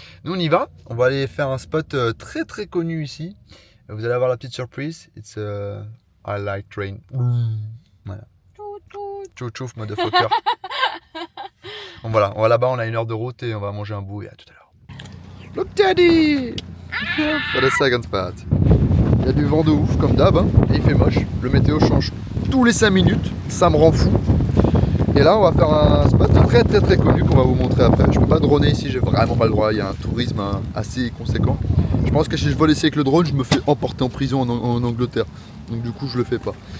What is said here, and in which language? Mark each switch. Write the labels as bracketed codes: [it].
[fr] Nous on y va, on va aller faire un spot très très connu ici. Vous allez avoir la petite surprise. [en] It's a highlight train. [fr] Voilà. Tchouf tchouf, motherfucker. Bon voilà, on va là-bas, on a 1 heure de route et on va manger un bout et à tout à l'heure. [en] Look daddy for the second spot. [fr] Il y a du vent de ouf comme d'hab, hein, et il fait moche. Le météo change tous les 5 minutes, ça me rend fou. Et là on va faire un spot très très très connu qu'on va vous montrer après. Je peux pas droner ici, j'ai vraiment pas le droit, il y a un tourisme assez conséquent. Je pense que si je vole ici avec le drone, je me fais emporter en prison en Angleterre. Donc du coup je le fais pas.